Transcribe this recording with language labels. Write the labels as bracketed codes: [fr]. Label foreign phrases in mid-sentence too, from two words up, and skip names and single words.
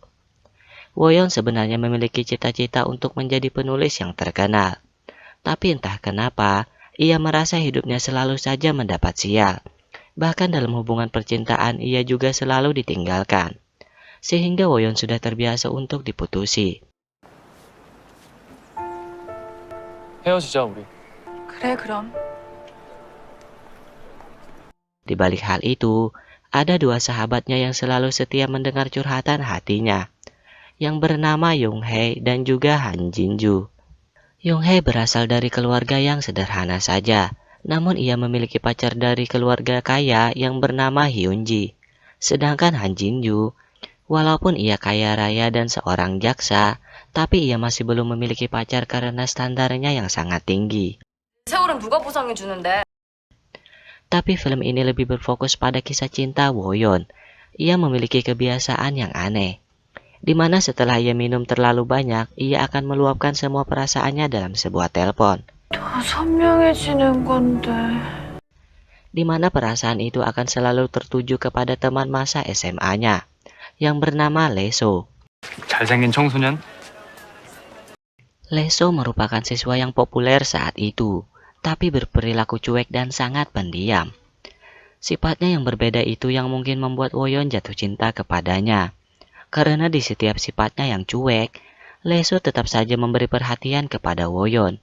[id] Woyon sebenarnya memiliki cita-cita untuk menjadi penulis yang terkenal. Tapi entah kenapa, ia merasa hidupnya selalu saja mendapat sial. Bahkan dalam hubungan percintaan ia juga selalu ditinggalkan. Sehingga Woyon sudah terbiasa untuk diputusi. [ko] 헤어지자 우리. 그래, 그럼. [id] Di balik hal itu, ada dua sahabatnya yang selalu setia mendengar curhatan hatinya, yang bernama Young Hae dan juga Han Jinju. Young Hae berasal dari keluarga yang sederhana saja, namun ia memiliki pacar dari keluarga kaya yang bernama Hyunji. Sedangkan Han Jinju, walaupun ia kaya raya dan seorang jaksa, tapi ia masih belum memiliki pacar karena standarnya yang sangat tinggi. [ko] 세월은 누가 보상해 주는데? [id] Tapi film ini lebih berfokus pada kisah cinta Woyon. Ia memiliki kebiasaan yang aneh, di mana setelah ia minum terlalu banyak, ia akan meluapkan semua perasaannya dalam sebuah telepon. [ko] 더 선명해지는 건데. [id] Di mana perasaan itu akan selalu tertuju kepada teman masa SMA-nya, yang bernama Leso. [ko] 잘생긴 청소년? [id] Leso merupakan siswa yang populer saat itu, tapi berperilaku cuek dan sangat pendiam. Sifatnya yang berbeda itu yang mungkin membuat Woyon jatuh cinta kepadanya. Karena di setiap sifatnya yang cuek, Leso tetap saja memberi perhatian kepada Woyon.